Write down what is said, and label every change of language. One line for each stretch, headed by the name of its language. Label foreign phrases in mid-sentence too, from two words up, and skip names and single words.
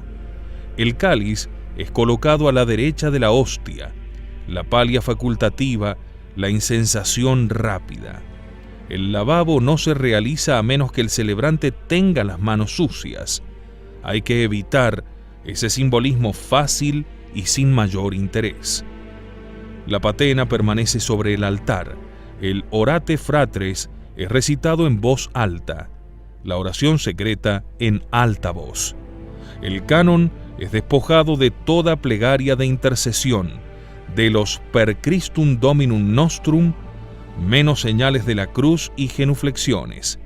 Spanish: El cáliz es colocado a la derecha de la hostia, la palia facultativa, la incensación rápida. El lavabo no se realiza a menos que el celebrante tenga las manos sucias. Hay que evitar ese simbolismo fácil y sin mayor interés. La patena permanece sobre el altar. El
Latin: orate fratres
Spanish: es recitado en voz alta. La oración secreta en alta voz. El canon es despojado de toda plegaria de intercesión, de los
Latin: per Christum Dominum Nostrum,
Spanish: menos señales de la cruz y genuflexiones.